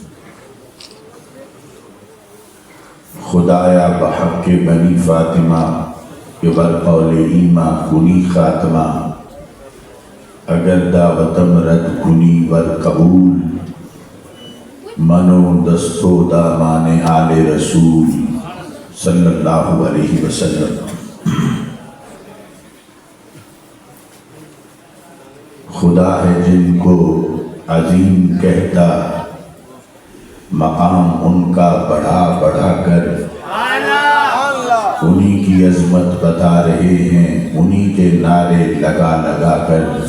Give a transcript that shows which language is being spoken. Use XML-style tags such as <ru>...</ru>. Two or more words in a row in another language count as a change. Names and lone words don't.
<fa>خدایا بحق بنی فاطمہ بقول ایمہ کنی خاتمہ، اگر دعوتم رد کنی ور قبول، منو دستو دامان آل رسول</fa> <ar>صلی اللہ علیہ وسلم۔</ar> <ur>خدا ہے جن کو عظیم کہتا، مقام ان کا بڑھا بڑھا کر، انہی کی عظمت بتا رہے ہیں انہی کے نعرے لگا لگا کر۔</ur>